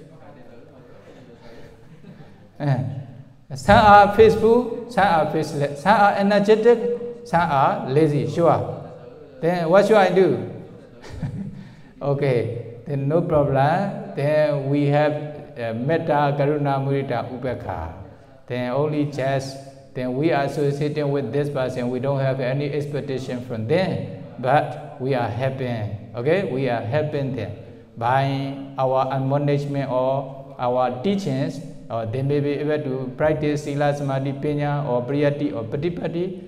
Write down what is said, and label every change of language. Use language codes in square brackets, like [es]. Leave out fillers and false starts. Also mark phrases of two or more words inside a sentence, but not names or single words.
[en] Some are faithful, some are faithless, some are energetic, some are lazy. Sure. Then what should I do? Okay. Then no problem. Then we have [pi] metta, karuna, mudita, upekha. [en] Then only just. Then we are associating with this person. We don't have any expectation from them, but we are helping. Okay, we are helping them by our admonishment or our teachings. Or they may be able to practice [pi] Sila Samadhi Panya [en] or Priyati or Patipati.